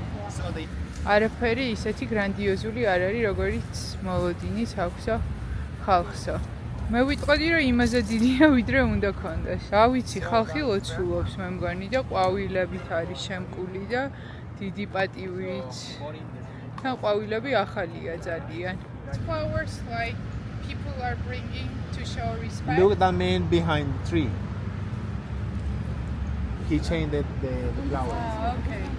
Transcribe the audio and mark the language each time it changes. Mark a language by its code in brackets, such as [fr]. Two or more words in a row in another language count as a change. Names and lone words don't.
[ka] არაფერი ისეთი გრანდიოზული არ არის, როგორიც მოლოდინის აქვსო ხალხსო. მე ვიტყოდი, რომ იმაზე დიდია, ვიდრე უნდა ქონდეს. რა ვიცი, ხალხი ლოცულობს, მე მგონი და ყვავილებით არის შემკული და დიდი პატივით. და ყვავილები ახალია ძალიან. [en] Flowers like people are bringing to show respect. Look at the man behind the tree. He changed the flowers. Okay.